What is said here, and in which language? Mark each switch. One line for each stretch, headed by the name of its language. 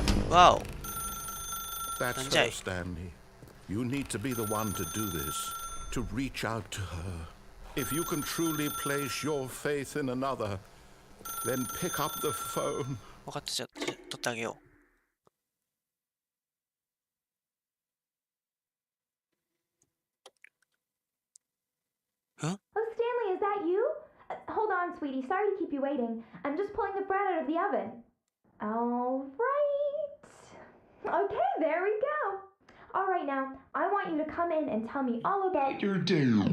Japanese: わお。
English: That's her, Stanley. You need to be the one to do this, to reach out to her. If you can truly place your faith in another, then pick up the phone.
Japanese: 分かった、じゃあ取ってあげよう。ん？
English: Oh, Stanley, is that you? Hold on, sweetie. Sorry to keep you waiting. I'm just pulling the bread out of the oven. All right. Okay, there we go. All right, now, I want you to come in and tell me all about your day.